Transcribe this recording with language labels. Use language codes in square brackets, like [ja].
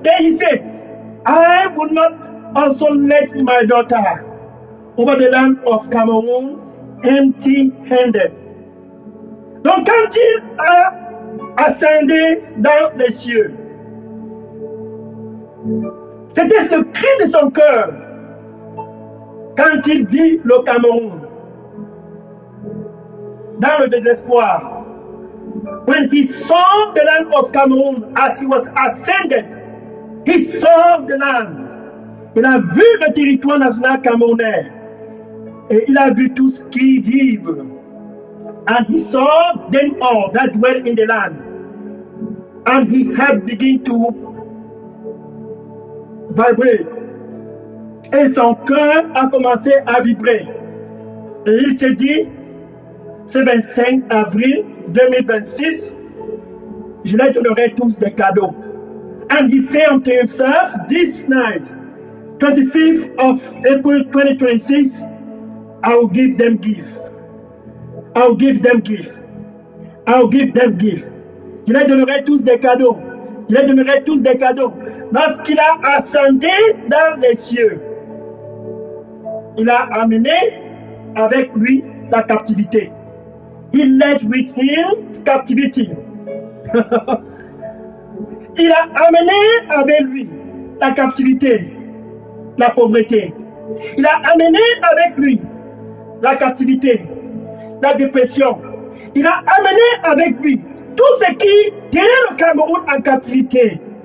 [en] Then he said, I will not also let my daughter over the land of Cameroon empty-handed. [fr] Donc quand il a ascendu dans les cieux, c'était le cri de son cœur quand il vit le Cameroun dans le désespoir. [en] When he saw the land of Cameroon as he was ascended, he saw the land. [fr] Il a vu le territoire national camerounais et il a vu tout ce qui vivent. [en] And he saw them all that dwell in the land. And his heart began to vibrate. [fr] Et son cœur a commencé à vibrer. Et il s'est dit, ce 25 avril 2026, je leur donnerai tous des cadeaux. [en] And he said unto himself, this night, 25th of April 2026, I will give them gift. I will give them gift. I will give them gift. [fr] Je leur donnerai tous des cadeaux. Je leur donnerai tous des cadeaux. Lorsqu'il a ascendu dans les cieux, il a amené avec lui la captivité. [en] He led with him captivity. [fr] Il a amené avec lui la captivité, la pauvreté. Il a amené avec lui la captivité, la dépression. Il a amené avec lui tout ce qui tenait le Cameroun en captivité.